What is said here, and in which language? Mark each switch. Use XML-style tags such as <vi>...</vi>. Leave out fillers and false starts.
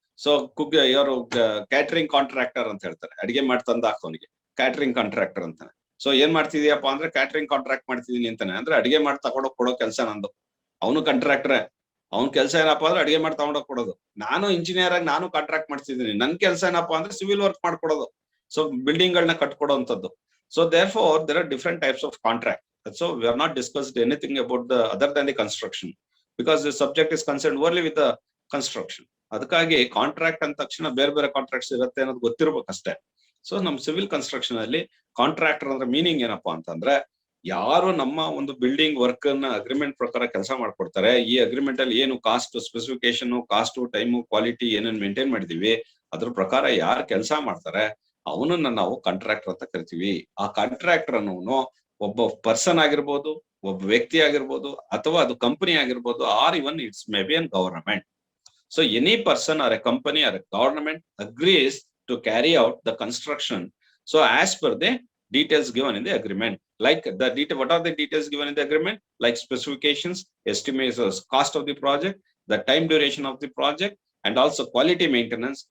<kn>So ಇವರು catering contractor ಅಂತ ಹೇಳ್ತಾರೆ, ಅಡಿಗೆ ಮಾಡ್ತಂದ ಹಾಕೋನಿಗೆ ಕ್ಯಾಟರಿಂಗ್ ಕಾಂಟ್ರಾಕ್ಟರ್ ಅಂತಾನೆ. ಸೊ ಏನ್ ಮಾಡ್ತಿದ್ಯಪ್ಪ ಅಂದ್ರೆ ಕ್ಯಾಟರಿಂಗ್ ಕಾಂಟ್ರಾಕ್ಟ್ ಮಾಡ್ತಿದೀನಿ ಅಂತಾನೆ, ಅಂದ್ರೆ ಅಡಿಗೆ ಮಾಡಿ ತಗೊಂಡೋಗ್ ಕೊಡೋ ಕೆಲಸ ನಂದು. ಅವನು ಕಾಂಟ್ರಾಕ್ಟರ್, ಅವ್ನ ಕೆಲಸ ಏನಪ್ಪಾ ಅಂದ್ರೆ ಅಡಿಗೆ ಮಾಡಿ ತಗೊಂಡೋಗ್ ಕೊಡೋದು. ನಾನು ಇಂಜಿನಿಯರ್ ಆಗಿ ನಾನು ಕಾಂಟ್ರಾಕ್ಟ್ ಮಾಡ್ತಿದ್ದೀನಿ, ನನ್ ಕೆಲಸ ಏನಪ್ಪಾ ಅಂದ್ರೆ ಸಿವಿಲ್ ವರ್ಕ್ ಮಾಡ್ಕೊಡೋದು, ಸೊ ಬಿಲ್ಡಿಂಗ್ ಗಳನ್ನ ಕಟ್ಕೊಡೋಂಥದ್ದು.</kn> <en>So therefore there are different types of contract. So we have not discussed anything about the other than the construction, because the subject is concerned only with the construction.</en> <kn>ಅದಕ್ಕಾಗಿ contract ಅಂದ ತಕ್ಷಣ ಬೇರೆ ಬೇರೆ contracts ಇರುತ್ತೆ ಅನ್ನೋದು ಗೊತ್ತಿರ್ಬೇಕಷ್ಟೇ. So ನಮ್ civil construction ಅಲ್ಲಿ contractor ಅಂದ್ರೆ ಮೀನಿಂಗ್ ಏನಪ್ಪಾ ಅಂತಂದ್ರೆ, ಯಾರು ನಮ್ಮ ಒಂದು ಬಿಲ್ಡಿಂಗ್ ವರ್ಕ್ ಅನ್ನ ಅಗ್ರಿಮೆಂಟ್ ಪ್ರಕಾರ ಕೆಲಸ ಮಾಡ್ಕೊಡ್ತಾರೆ, ಈ ಅಗ್ರಿಮೆಂಟ್ ಅಲ್ಲಿ ಏನು cost specification, cost, time, quality ಏನೇನ್ ಮೇಂಟೈನ್ ಮಾಡಿದೀವಿ ಅದ್ರ ಪ್ರಕಾರ ಯಾರು ಕೆಲಸ ಮಾಡ್ತಾರೆ ಅವನನ್ನ ನಾವು ಕಾಂಟ್ರಾಕ್ಟರ್ ಅಂತ ಕರಿತೀವಿ. ಆ ಕಾಂಟ್ರಾಕ್ಟರ್ ಅನ್ನೋನು ಒಬ್ಬ ಪರ್ಸನ್ ಆಗಿರ್ಬೋದು, ಒಬ್ಬ ವ್ಯಕ್ತಿ ಆಗಿರ್ಬೋದು, ಅಥವಾ ಅದು ಕಂಪನಿ ಆಗಿರ್ಬೋದು,</kn> <en>Or even it's maybe an government. So any person or a company or a government agrees to carry out the construction, so as per the details given in the agreement. Like what are the details given in the agreement? Like specifications, estimates, cost of the project, the time duration of the project, and also quality maintenance.</en>